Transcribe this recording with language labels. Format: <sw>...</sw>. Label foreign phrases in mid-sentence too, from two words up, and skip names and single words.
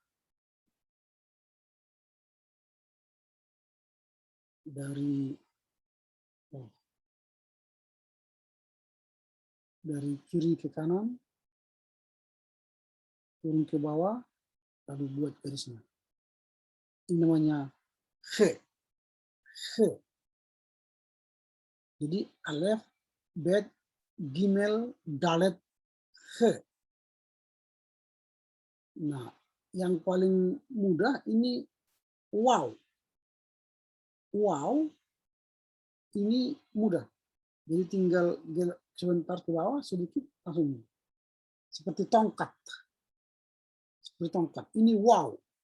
<id>Dari kiri ke kanan, turun ke bawah, lalu buat garisnya. Ini namanya he. He.</id> <he>Jadi alef, bet, gimel, dalet, he.</he> <id>Nah, yang paling mudah ini wow. Wow, ini mudah. Jadi tinggal sebentar ke bawah, sedikit, langsung. Seperti tongkat. Seperti tongkat. Ini wow.</id>